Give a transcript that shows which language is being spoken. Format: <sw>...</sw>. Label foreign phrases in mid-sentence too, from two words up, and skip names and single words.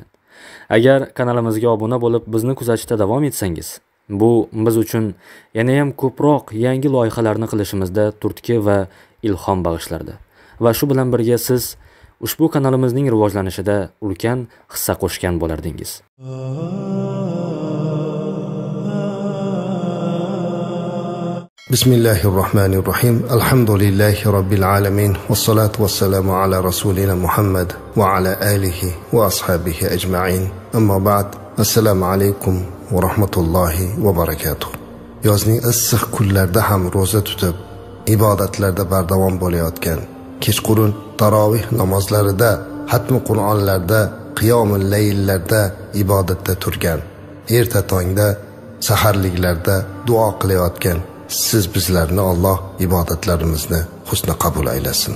<uz>Agar kanalimizga obuna bo'lib bizni kuzatishda davom etsangiz, bu biz uchun yana ham ko'proq yangi loyihalarni qilishimizda turtki va ilhom bag'ishlardi. Va shu bilan birga siz ushbu kanalimizning rivojlanishida ulkan hissa qo'shgan bo'lardingiz.</uz> <ar>بسم الله الرحمن الرحيم. الحمد لله رب العالمين والصلاة والسلام على رسولنا محمد وعلى آله وأصحابه أجمعين. أما بعد. السلام عليكم ورحمة الله وبركاته.</ar> <uz>Yozning issiq kunlarida ham roza tutib, ibodatlarda bardavom bo'layotgan, kechqurun tarovih namozlarida, hatmi Qur'onlarda, qiyomul layllarda ibodatda turgan, erta tongda, saharliklarda duo qilayotgan siz bizlarni Alloh ibodatlarimizni husna qabul aylasin.</uz>